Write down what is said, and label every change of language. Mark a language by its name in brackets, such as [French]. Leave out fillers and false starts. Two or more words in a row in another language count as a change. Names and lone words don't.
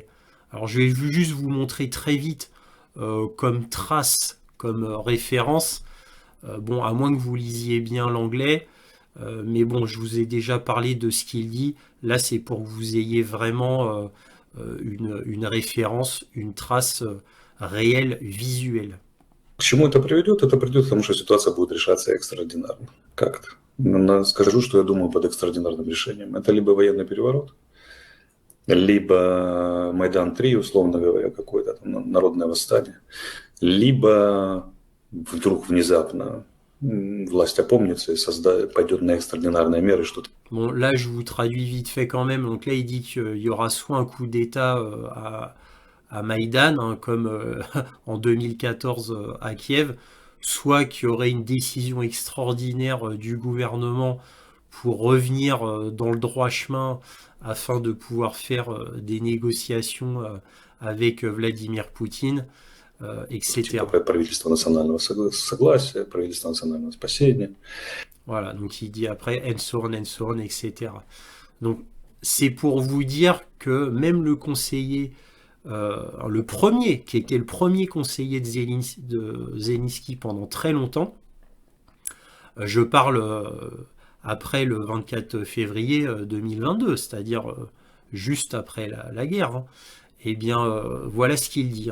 [French] Alors, je vais juste vous montrer très vite, comme trace, comme référence, bon, à moins que vous lisiez bien l'anglais, mais bon, je vous ai déjà parlé de ce qu'il dit. Là, c'est pour que vous ayez vraiment une référence, une trace réelle, visuelle. [Russian] К чему это приведет? Это приведет к тому, что ситуация будет решаться экстраординарно. Как-то. Скажу, что я думаю под экстраординарным решением. Это либо военный переворот, либо Майдан-3, условно говоря, какое-то там народное восстание, либо вдруг внезапно власть опомнится et пойдет на экстраординарные меры, что-то. [French] Bon, là, je vous traduis vite fait quand même. Donc là, il dit qu'il y aura soit un coup d'État à Maïdan, hein, comme en 2014 à Kiev, soit qu'il y aurait une décision extraordinaire du gouvernement pour revenir dans le droit chemin afin de pouvoir faire des négociations avec Vladimir Poutine, etc. [Russian] Типа правительство национального согласия, правительство национального спасения. [French] Voilà, donc il dit après [English] and so on, [French] etc. Donc c'est pour vous dire que même le conseiller, le premier, qui était le premier conseiller de Zelensky pendant très longtemps, je parle après le 24 février 2022, c'est-à-dire juste après la guerre, hein, eh bien voilà ce qu'il dit, hein.